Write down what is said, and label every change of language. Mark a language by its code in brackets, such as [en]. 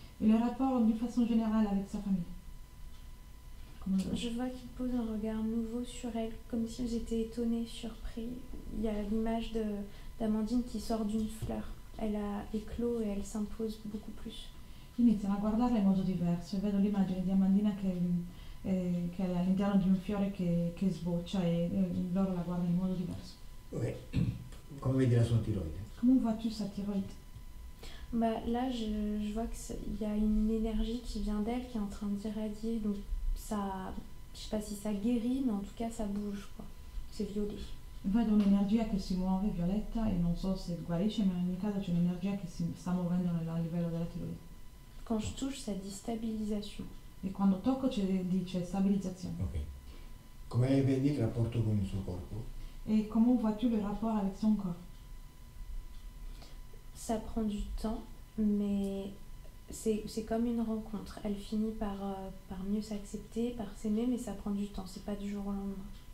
[fr] Et le rapport d'une façon générale avec sa famille? Je vois qu'il pose un regard nouveau sur elle, comme si j'étais étonnée, surpris. Il y a l'image d'Amandine qui sort d'une fleur. Elle a éclos et elle s'impose beaucoup plus. [it] iniziano a guardarla in modo diverso e vedo l'immagine di Amandina che è all'interno di un fiore che sboccia e loro la guardano in modo diverso. Ok, come vedi la sua tiroide? [fr] Comment vois-tu sa thyroïde? Bah, là, je vois qu'il y a une énergie qui vient d'elle, qui est en train d'irradier. Donc, ça, je sais pas si ça guérit, mais en tout cas, ça bouge, quoi. C'est violet. [it] Vedo un'energia che si muove violetta e non so se guarisce, ma in ogni caso c'è un'energia che si sta muovendo a livello della tiroide. [fr] Quand je touche, ça dit stabilisation. [it] E quando tocco dice stabilizzazione. Ok. Come vedi il rapporto con il suo corpo? [fr] Et comment vois-tu le rapport avec son corps? Ça prend du temps, mais c'est comme une rencontre. Elle finit par mieux s'accepter, par s'aimer, mais ça prend du temps, c'est pas du jour au lendemain.